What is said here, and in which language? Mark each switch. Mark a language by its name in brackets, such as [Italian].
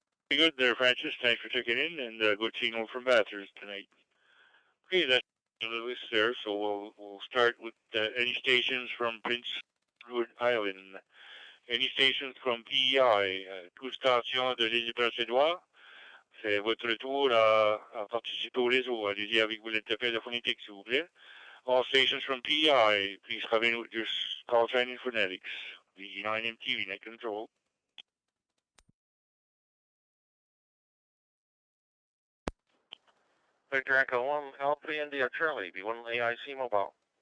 [English] Good there, Francis. Thanks for checking in, and good signal from Bathurst tonight. Okay, that's the list there, so we'll start with any stations from Prince Edward Island. Any stations from PEI, [French] toute station de l'île Prince-Édouard. C'est votre tour à participer au réseau. Allez-y avec vos interprètes de phonétique, s'il vous plaît. [English] All stations from PEI, please come in with your call sign in phonetics. VE9 MTV, net control. Victor Echo 1, Alpha India Charlie, B1 AIC Mobile.